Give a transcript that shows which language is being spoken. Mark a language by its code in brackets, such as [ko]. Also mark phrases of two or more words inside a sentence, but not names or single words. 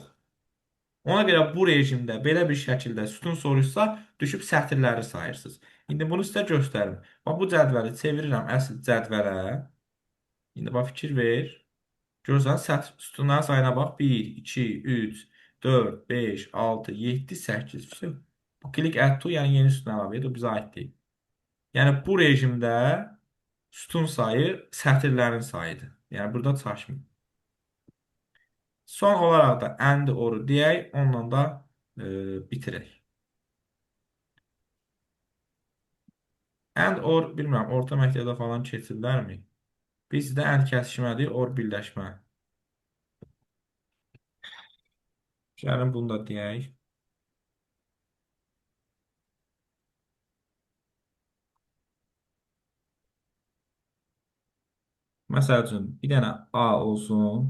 [az] Ona görə bu rejimdə belə bir şəkildə sütun soruşsa, düşüb sətirləri sayırsınız. İndi bunu sizə göstərim. Bax, bu cədvəli çevirirəm əsl cədvələ. İndi bax, fikir ver. Görürsən, sütunların sayına bax. 1, 2, 3, 4, 5, 6, 7, 8. [en] Bu click add to, [az] yəni yeni sütun əlavə edir. O bizə aid deyil. Yəni bu rejimdə sütun sayı sətirlərin sayıdır. Yəni burada çaşmır. Son olaraq da [en] and or [az] deyək, onunla da bitirək. [en] And or, [az] bilmirəm, orta məktəbdə falan keçirlərmi? Bizdə and kəsişmədir, or birləşmə. Gəlin bunu da deyək. Məsəl üçün, bir dənə A olsun.